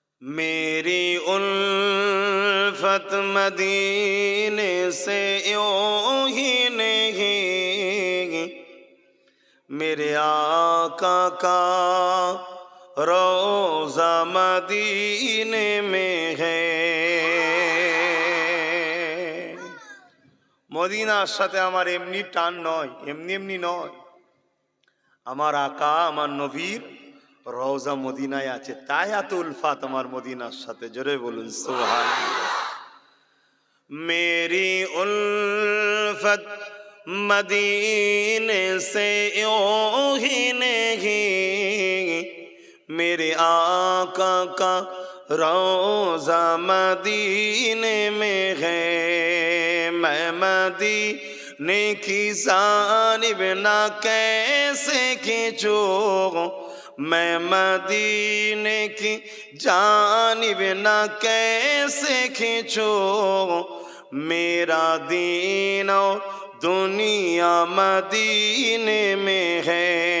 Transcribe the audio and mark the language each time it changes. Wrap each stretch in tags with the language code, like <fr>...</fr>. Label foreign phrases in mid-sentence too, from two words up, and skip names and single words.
<ur>میری الفت مدینے سے یوں ہی نہیں، میرے آقا کا روضہ مدینے میں ہے।</ur> <bn>মদিনার সাথে আমার এমনি টান নয়, এমনি এমনি নয়। আমার আকা আমার নবীর রওজা মদিনায় আছে, তাই এত উলফাত আমার মদিনার সাথে। জোরে বলুন সুবহানাল্লাহ।</bn> <ur>میری الفت مدینے سے یوں ہی نہیں، میرے آقا کا روضہ مدینے میں ہے. میں مدینے کی جانب نہ کیسے کھنچوں، میں مدینے کی جانب نہ کیسے کھنچوں، میرا دین اور دنیا مدینے میں ہے.</ur>